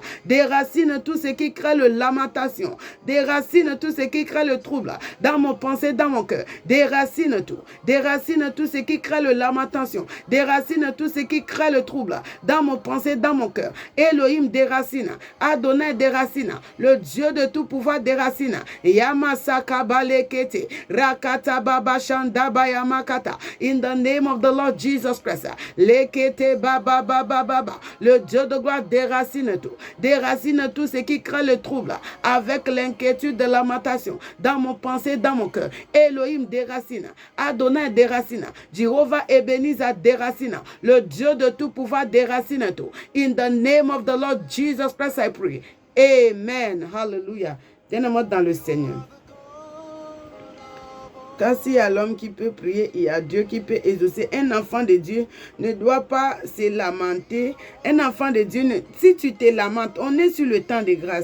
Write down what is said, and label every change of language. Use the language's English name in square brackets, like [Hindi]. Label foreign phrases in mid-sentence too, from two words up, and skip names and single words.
[French] Déracine tout ce qui crée le lamentation. Déracine tout ce qui crée le trouble dans mon pensée, dans mon cœur. Déracine tout. Déracine tout ce qui crée le lamentation. Déracine tout ce qui crée le trouble dans mon pensée, dans mon cœur. Elohim déracine. Adonai déracine. Le Dieu de tout pouvoir déracine. Yamasaka balekete. Rakata baba shanda bayamakata. [English] In the name of the Lord Jesus Christ. Lekete baba baba baba. [French] Le Dieu de gloire déracine tout. Déracine tout ce qui crée le trouble avec l'inquiétude de la lamentation dans mon pensée, dans mon cœur. Elohim déracine. Adonai déracine. Jéhovah Ebenezer déracine. Le Dieu de tout pouvoir déracine tout. [English] In the name of the Lord Jesus Christ I pray. Amen. Hallelujah. [French] Bien-aimé dans le Seigneur. Car s'il y a l'homme qui peut prier, il y a Dieu qui peut exaucer. Un enfant de Dieu ne doit pas se lamenter. Un enfant de Dieu, si tu te lamentes, on est sur le temps de grâce.